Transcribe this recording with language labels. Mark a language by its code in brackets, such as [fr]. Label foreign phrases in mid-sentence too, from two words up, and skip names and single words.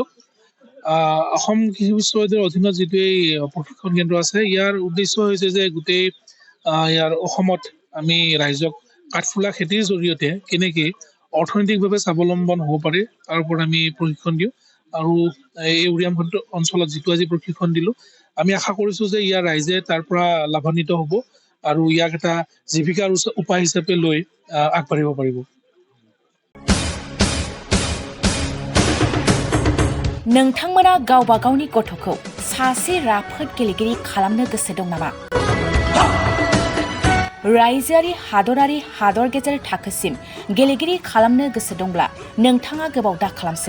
[as] অসম কৃষি বিশ্ববিদ্যালয়ৰ অধীনত যিটো এই প্ৰশিক্ষণ কেন্দ্ৰ আছে, ইয়াৰ উদ্দেশ্য হৈছে যে গোটেই ইয়াৰ অসমত আমি ৰাইজক কাঠফুলা খেতিৰ জৰিয়তে কেনেকৈ অৰ্থনৈতিকভাৱে স্বাৱলম্বন হ'ব পাৰে তাৰ ওপৰত আমি প্ৰশিক্ষণ দিওঁ। আৰু এই উৰিয়ামঘাট অঞ্চলত যিটো আজি প্ৰশিক্ষণ দিলোঁ, আমি আশা কৰিছোঁ যে ইয়াৰ ৰাইজে তাৰ পৰা লাভান্বিত হ'ব আৰু ইয়াক এটা জীৱিকাৰ উপায় হিচাপে লৈ আগবাঢ়িব পাৰিব। [brx] नोंथांमोना गावबा गावनि गथ'खौ सासे राफोद गेलेगिरि खालामनो गोसो दं नामा? रायजोआरि हादरारि हादर गेजेर थाखोसिम गेलेगिरि खालामनो गोसो दंब्ला नोंथाङा गोबाव दा खालामसै।